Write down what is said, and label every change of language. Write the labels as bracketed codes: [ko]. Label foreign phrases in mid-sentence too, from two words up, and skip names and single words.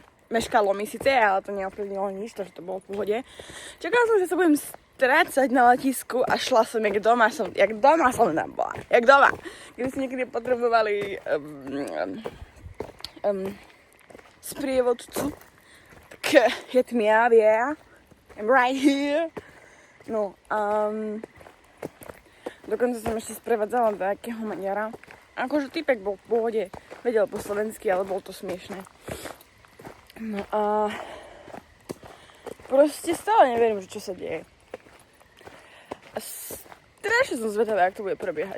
[sk] Meškalo mi síce, ale to neovplyvnilo nič, to, že to bolo v pohode. Čakala som, že sa budem strácať na letisku a šla som, jak doma som tam bola. Jak doma. Keby ste niekedy potrebovali sprievodcu, tak [en] hit me up, yeah. I'm right here. [sk] No, dokonca som ešte sprevádzala takého Maďara. Akože týpek bol v pohode, vedel po slovensky, ale bol to smiešné. No a proste stále neviem, čo sa deje. A strašne som zvedavá, jak to bude prebiehať.